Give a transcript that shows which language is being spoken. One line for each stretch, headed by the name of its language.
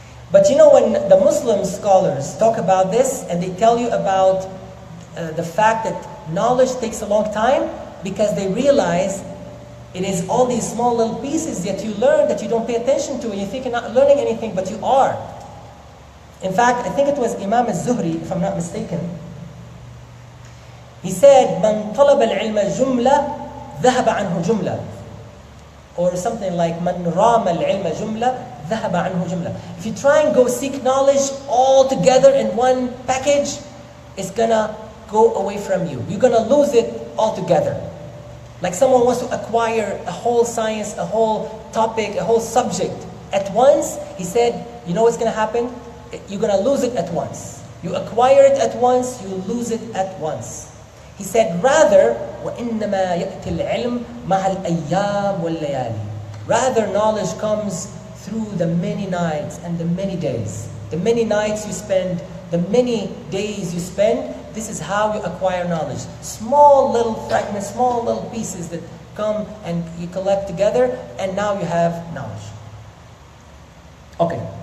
English: But you know, when the Muslim scholars talk about this and they tell you about the fact that knowledge takes a long time, because they realize it is all these small little pieces that you learn that you don't pay attention to, and you think you're not learning anything, but you are. In fact, I think it was Imam al-Zuhri, if I'm not mistaken. He said,
Arabic: "Man طلب العلم جملة ذهب عنه جملة,"
English: or something like,
Arabic: "Man رام العلم جملة ذهب عنه جملة."
English: If you try and go seek knowledge all together in one package, it's gonna go away from you. You're gonna lose it altogether. Like someone wants to acquire a whole science, a whole topic, a whole subject at once. He said, you know what's going to happen? You're going to lose it at once. You acquire it at once, you lose it at once. He said, rather,
Arabic: وَإِنَّمَا يَأْتِ الْعِلْمِ مَعَ الْأَيَّامِ وَاللَّيَالِ.
English: Rather, knowledge comes through the many nights and the many days. The many nights you spend, the many days you spend, this is how you acquire knowledge. Small little fragments, small little pieces that come and you collect together, and now you have knowledge. Okay.